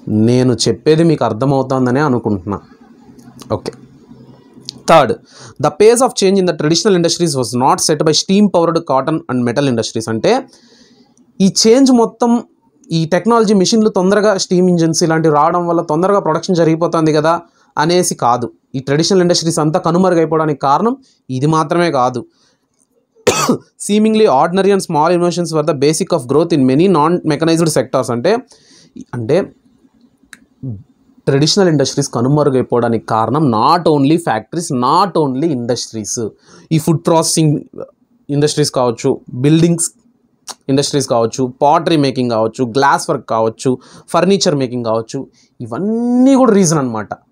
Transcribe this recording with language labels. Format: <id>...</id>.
<te>నేను చెప్పేది మీకు అర్థమవుతుందనే అనుకుంటున్నా.</te> <en>Okay, third, the pace of change in the traditional industries was not set by steam powered cotton and metal industries.</en> <te>అంటే ఈ change మొత్తం ఈ టెక్నాలజీ, మిషన్లు తొందరగా, స్టీమ్ ఇంజిన్స్ ఇలాంటివి రావడం వల్ల తొందరగా ప్రొడక్షన్ జరిగిపోతుంది కదా అనేసి కాదు. ఈ ట్రెడిషనల్ ఇండస్ట్రీస్ అంతా కనుమరుగైపోవడానికి కారణం ఇది మాత్రమే కాదు.</te> <en>seemingly ordinary and small innovations were the basic of growth in many non-mechanized sectors.</en> <te>అంటే ట్రెడిషనల్ ఇండస్ట్రీస్ కనుమరుగైపోవడానికి కారణం</te> <en>Not only factories, not only industries.</en> <te>ఈ ఫుడ్ ప్రాసెసింగ్ ఇండస్ట్రీస్ కావచ్చు, బిల్డింగ్స్ ఇండస్ట్రీస్ కావచ్చు, పాటరీ మేకింగ్ కావచ్చు, గ్లాస్ వర్క్ కావచ్చు, furniture making కావచ్చు, ఇవన్నీ కూడా రీజన్ అనమాట.</te>